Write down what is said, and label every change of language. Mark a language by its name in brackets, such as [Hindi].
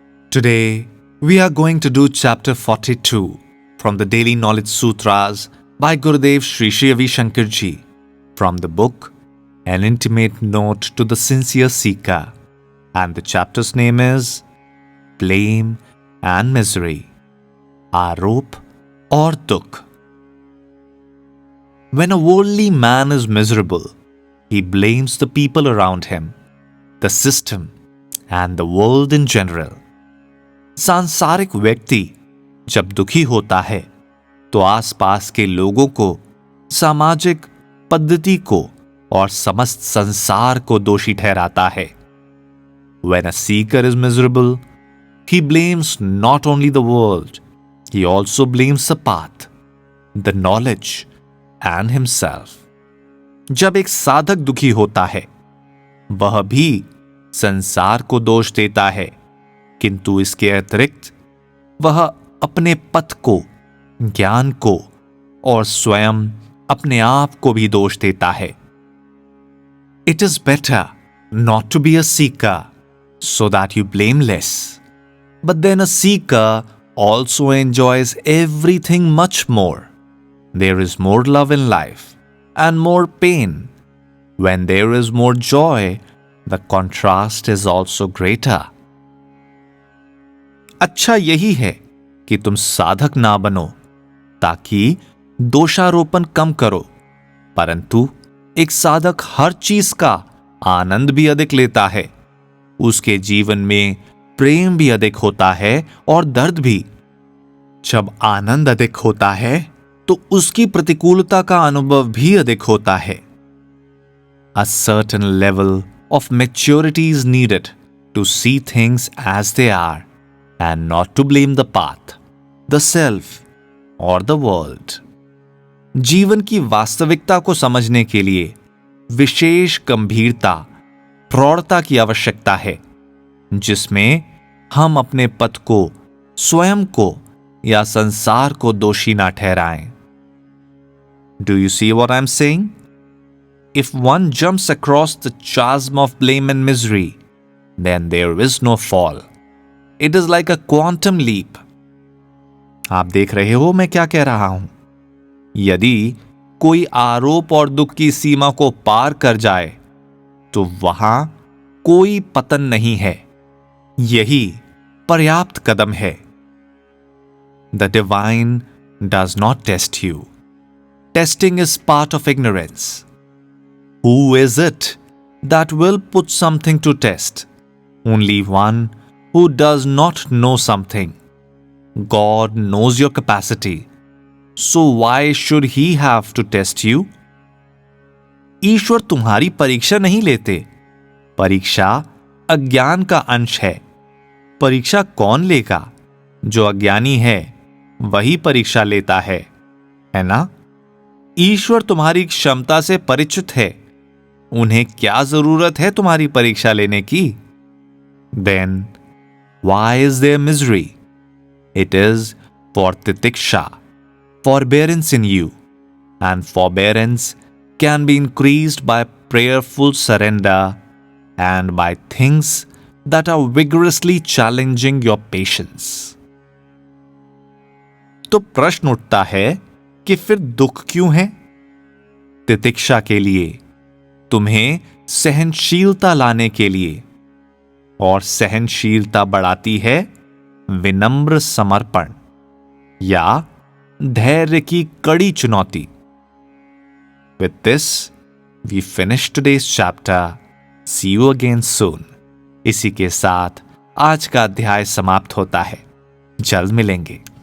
[English] Today, we are going to do chapter 42 from the Daily Knowledge Sutras by Gurudev Sri Sri Ravi Shankar Ji from the book An Intimate Note to the Sincere Seeker, and the chapter's name is Blame and Misery, Arop or Dukh. When a worldly man is miserable, he blames the people around him, the system, and the world in general. [Hindi] सांसारिक व्यक्ति जब दुखी होता है तो आसपास के लोगों को, सामाजिक पद्धति को और समस्त संसार को दोषी ठहराता है. [English] When a seeker is miserable, he blames not only the world, he also blames the path, the knowledge and himself. [Hindi] जब एक साधक दुखी होता है, वह भी संसार को दोष देता है, किंतु इसके अतिरिक्त वह अपने पथ को, ज्ञान को और स्वयं अपने आप को भी दोष देता है. [English] It is better not to be a seeker so that you blame less. But then a seeker also enjoys everything much more. There is more love in life and more pain. When there is more joy, the contrast is also greater. [Hindi] अच्छा यही है कि तुम साधक ना बनो ताकि दोषारोपण कम करो, परंतु एक साधक हर चीज का आनंद भी अधिक लेता है. उसके जीवन में प्रेम भी अधिक होता है और दर्द भी. जब आनंद अधिक होता है तो उसकी प्रतिकूलता का अनुभव भी अधिक होता है. [English] A certain level of maturity is needed to see things as they are and not to blame the path, the self or the world. [Hindi] जीवन की वास्तविकता को समझने के लिए विशेष गंभीरता, प्रौढ़ता की आवश्यकता है, जिसमें हम अपने पथ को, स्वयं को या संसार को दोषी ना ठहराएं. [English] Do you see what I'm saying? If one jumps across the chasm of blame and misery, then there is no fall. It is like a quantum leap. [Hindi] आप देख रहे हो मैं क्या कह रहा हूं. यदि कोई आरोप और दुख की सीमा को पार कर जाए तो वहां कोई पतन नहीं है. यही पर्याप्त कदम है. [English] The divine does not test you. Testing is part of ignorance. Who is it that will put something to test? Only one who does not know something. God knows your capacity. So why should he have to test you? [Hindi] ईश्वर तुम्हारी परीक्षा नहीं लेते. परीक्षा अज्ञान का अंश है. परीक्षा कौन लेगा? जो अज्ञानी है वही परीक्षा लेता है ना? ईश्वर तुम्हारी क्षमता से परिचित है. उन्हें क्या जरूरत है तुम्हारी परीक्षा लेने की? [English] Then why is there misery? It is for titiksha, forbearance in you, and forbearance can be increased by prayerful surrender and by things that are vigorously challenging your patience. [Hindi] तो प्रश्न उठता है कि फिर दुख क्यों है? तितिक्षा के लिए, तुम्हें सहनशीलता लाने के लिए, और सहनशीलता बढ़ाती है विनम्र समर्पण या धैर्य की कड़ी चुनौती. [English] With this, we finish today's chapter. See you again soon. [Hindi] इसी के साथ आज का अध्याय समाप्त होता है. जल्द मिलेंगे.